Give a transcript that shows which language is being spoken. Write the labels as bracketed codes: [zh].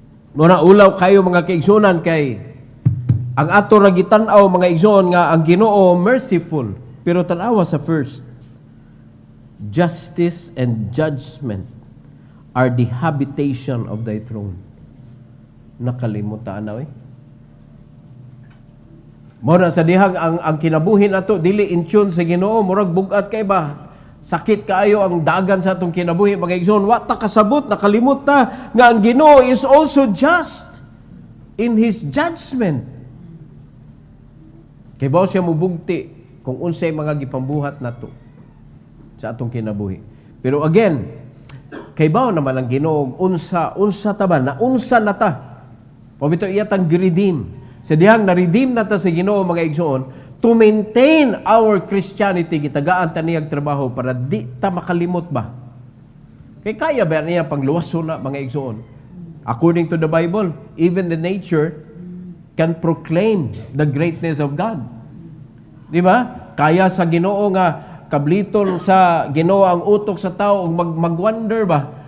[ceb] Muna ulaw kayo, mga kaigsunan, kay ang ato ra gitan-aw, mga igsoon, nga ang Ginoo merciful, pero tan-awa sa first, [en] justice and judgment are the habitation of thy throne. [ceb] Nakalimutan na, Mura sa dihang ang kinabuhi nato dili in tune sa Ginoo, murag bugat kay ba? Sakit kaayo ang dagan sa atong kinabuhi, mga igsoon. Wa ta kasabot, nakalimot ta nga ang Ginoo [en] is also just in His judgment. [ceb] Kay bao siya mubugti kung unsay mga gipambuhat nato sa atong kinabuhi. Pero again, kay bao naman ang Ginoo unsa ta ba na unsa na ta? Pabito iyatang gi-redeem. Sa dihang na-redeem na ta sa Ginoo, mga igsoon, [en] to maintain our Christianity, [ceb] gitagaan ta niyang trabaho para di ta makalimot ba? Kay kaya ba niya pangluwaso na, mga igsoon? [en] According to the Bible, even the nature can proclaim the greatness of God. [ceb] Di ba? Kaya sa Ginoo nga kabliton sa Ginoo ang utok sa tao ug mag-wonder ba?